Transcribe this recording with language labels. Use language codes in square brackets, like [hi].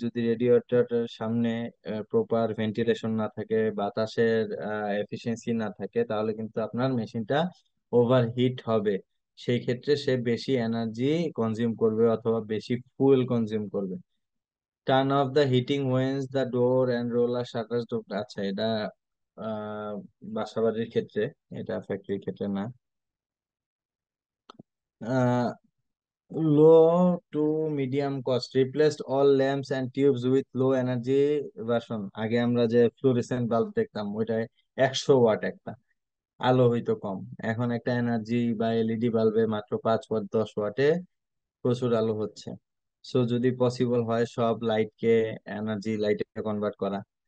[bn] যদি রেডিয়েটরের সামনে proper ventilation না থাকে, বাতাসের এফিসিয়েন্সি না থাকে, তাহলে কিন্তু আপনার মেশিনটা ওভারহিট হবে, সেই ক্ষেত্রে সে বেশি এনার্জি কনজিউম করবে অথবা বেশি ফুয়েল কনজিউম করবে। [en] Turn off the heating once the door and roller shutters. [bn] আচ্ছা, এটা আহ বাসাবাড়ির ক্ষেত্রে, এটা ফ্যাক্টরির ক্ষেত্রে না। [en] Low to medium cost replaced all lamps and tubes with low energy version। [bn] আগে আমরা যে ফ্লুorescent বাল্ব দেখতাম ওইটায় 100 ওয়াট একটা আলো হইতো কম, এখন একটা এনার্জি বা এলইডি বাল্বে মাত্র 5 ওয়াট 10 ওয়াটে প্রচুর আলো হচ্ছে। সো যদি পসিবল হয় সব লাইটকে এনার্জি লাইটে কনভার্ট করা।